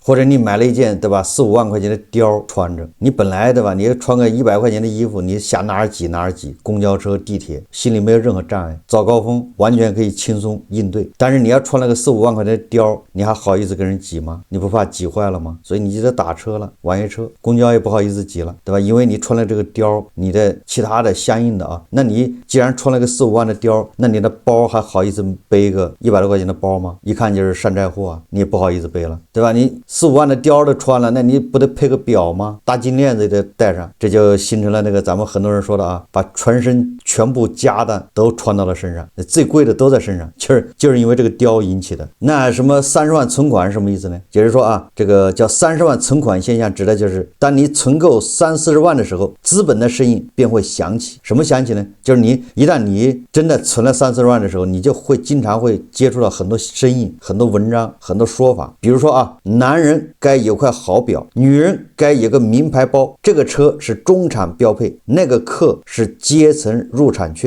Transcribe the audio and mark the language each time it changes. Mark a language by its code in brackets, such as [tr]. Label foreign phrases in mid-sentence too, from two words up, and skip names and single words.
[zh] 或者你買了一件，對吧，4-5萬塊錢的貂穿着，你本來，對吧，你穿個100塊錢的衣服，你想哪兒擠哪兒擠，公交車、地鐵，心裡沒有任何障礙，早高峰完全可以輕鬆應對。但是你要穿了個4-5萬塊錢的貂，你還好意思跟人擠嗎？你不怕擠壞了嗎？所以你就得打車了，网约車，公交也不好意思擠了，对吧？因為你穿了這個貂，你的其他的相應的啊，那你既然穿了個4-5萬的貂，那你的包還好意思背一個100多塊錢的包嗎？一看就是山寨貨啊，你也不好意思背了，對吧？你4-5萬的貂都穿了，那你不得配個表嗎？大金鏈子也得戴上，這就形成了那個咱們很多人說的啊，把全身全部家當都穿到了身上，最貴的都在身上，就是因為這個貂引起的。那什麼30萬存款是什麼意思呢？就是說啊，這個叫30萬存款現象，指的就是當你存夠30-40萬的時候，資本的聲音便會響起。什麼響起呢？就是一旦你真的存了30-40萬的時候，你就會經常會接觸到很多声音、很多文章、很多說法。比如說啊，男人該有塊好表，女人該有個名牌包，這個車是中產標配，那個課是階層入場券。